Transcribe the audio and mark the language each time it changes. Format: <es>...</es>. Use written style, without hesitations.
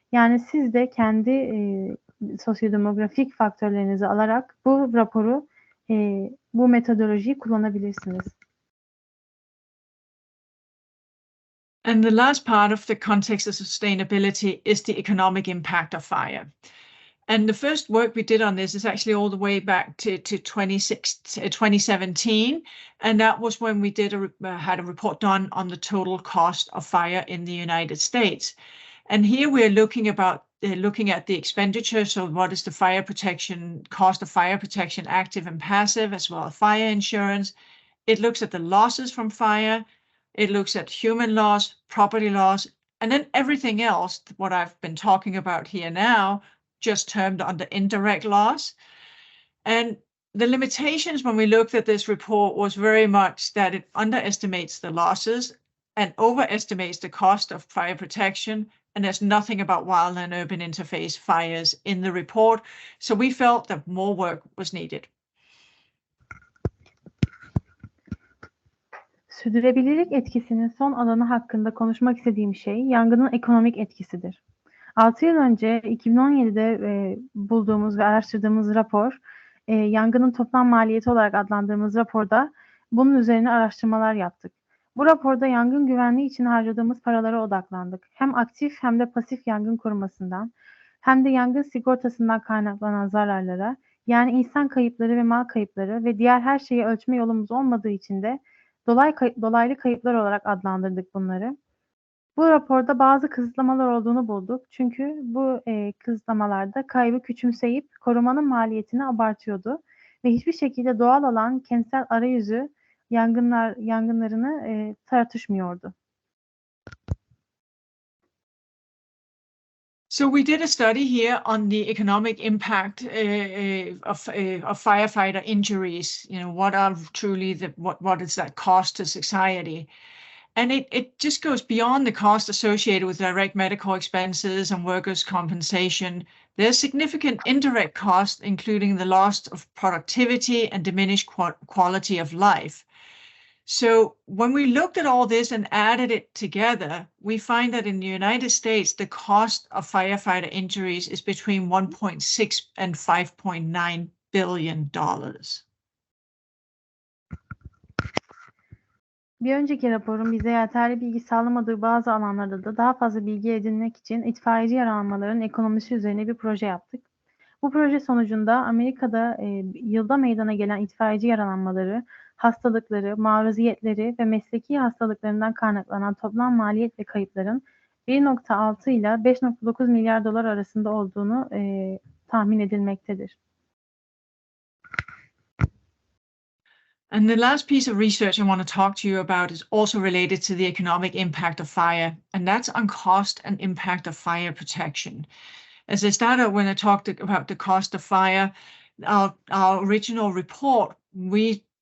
<tr>Yani siz de kendi sosyodemografik faktörlerinizi alarak bu raporu, bu metodolojiyi kullanabilirsiniz.</tr> <en>And the last part of the context of sustainability is the economic impact of fire. And the first work we did on this is actually all the way back to 2017. And that was when we had a report done on the total cost of fire in the United States. And here we're looking at the expenditure. So what is the fire protection, cost of fire protection, active and passive, as well as fire insurance. It looks at the losses from fire. It looks at human loss, property loss, and then everything else, what I've been talking about here now, just termed under indirect loss. And the limitations when we looked at this report was very much that it underestimates the losses and overestimates the cost of fire protection. And there's nothing about wild and urban interface fires in the report. So we felt that more work was needed.</en> <tr>Sürdürülebilirlik etkisinin son alanı hakkında konuşmak istediğim şey yangının ekonomik etkisidir. 6 yıl önce 2017'de bulduğumuz ve araştırdığımız rapor, yangının toplam maliyeti olarak adlandırdığımız raporda bunun üzerine araştırmalar yaptık. Bu raporda yangın güvenliği için harcadığımız paralara odaklandık. Hem aktif hem de pasif yangın korumasından, hem de yangın sigortasından kaynaklanan zararlara, yani insan kayıpları ve mal kayıpları ve diğer her şeyi ölçme yolumuz olmadığı için de dolaylı kayıplar olarak adlandırdık bunları. Bu raporda bazı kısıtlamalar olduğunu bulduk. Çünkü bu kısıtlamalarda kaybı küçümseyip korumanın maliyetini abartıyordu ve hiçbir şekilde doğal olan kentsel arayüzü yangınlarını tartışmıyordu.</tr> <en>So we did a study here on the economic impact of firefighter injuries. You know, what are truly what is that cost to society? And it just goes beyond the cost associated with direct medical expenses and workers' compensation. There's significant indirect costs, including the loss of productivity and diminished quality of life. So when we looked at all this and added it together, we find that in the United States, the cost of firefighter injuries is between 1.6 and 5.9 billion dollars.</en> <tr>Bir önceki raporun bize yeterli bilgi sağlamadığı bazı alanlarda da daha fazla bilgi edinmek için itfaiyeci yaralanmaların ekonomisi üzerine bir proje yaptık. Bu proje sonucunda Amerika'da yılda meydana gelen itfaiyeci yaralanmaları, hastalıkları, maruziyetleri ve mesleki hastalıklarından kaynaklanan toplam maliyet ve kayıpların 1.6 ile 5.9 milyar dolar arasında olduğunu tahmin edilmektedir.</tr> <en>And the last piece of research I want to talk to you about is also related to the economic impact of fire, and that's on cost and impact of fire protection. As I started when I talked about the cost of fire, our original report, we</en>